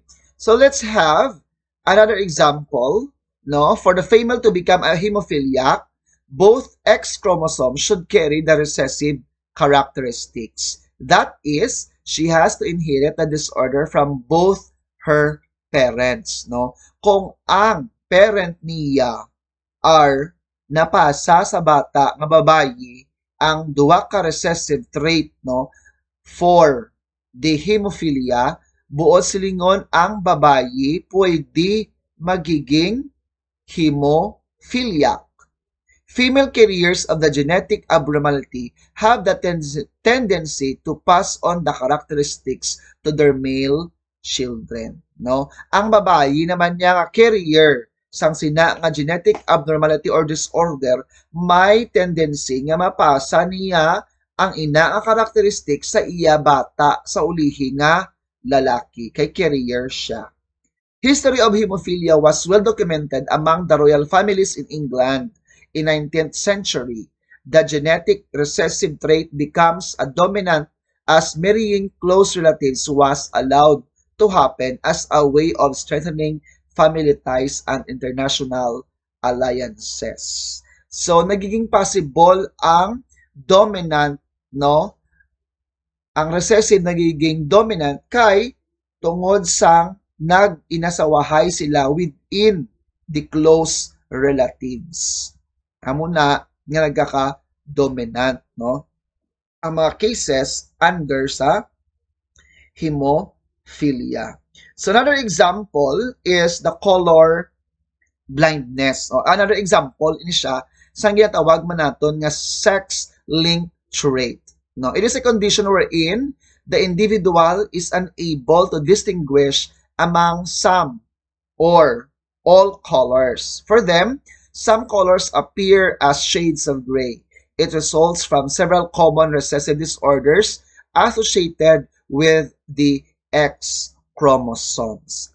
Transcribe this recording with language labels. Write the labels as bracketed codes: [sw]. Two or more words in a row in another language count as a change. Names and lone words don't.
[en] So let's have another example. No, for the female to become a hemophiliac, both X chromosomes should carry the recessive characteristics. That is, she has to inherit the disorder from both her parents, no? [hil] Kung ang parent niya are napasa sa bata nga babayi ang duwa ka [en] recessive trait, [hil] no, [en] for the hemophilia, [hil] buod silingon ang babayi pwede magiging hemophiliac. [en] Female carriers of the genetic abnormality have the tendency to pass on the characteristics to their male children. No? [hil] Ang babayi naman niya nga carrier sang sina nga [en] genetic abnormality or disorder, [hil] may tendency nga mapasa niya ang ina nga karakteristik sa iya bata sa ulihi nga lalaki. Kay carrier siya. [en] History of hemophilia was well documented among the royal families in England in 19th century. The genetic recessive trait becomes a dominant as marrying close relatives was allowed to happen as a way of strengthening family ties and international alliances. So, [hil] nagiging possible ang dominant, no? Ang recessive nagiging dominant kay tungod sang nag-inasawahay sila [en] within the close relatives. [hil] Amo na nga nagkaka-dominant, no? Ang mga [en] cases under [hil] sa hemophilia. [en] So another example is the color blindness. [hil] O, [en] another example [hil] ini siya sa ginatawag man naton nga [en] sex-linked trait. No, it is a condition wherein the individual is unable to distinguish among some or all colors. For them, some colors appear as shades of gray. It results from several common recessive disorders associated with the X chromosomes.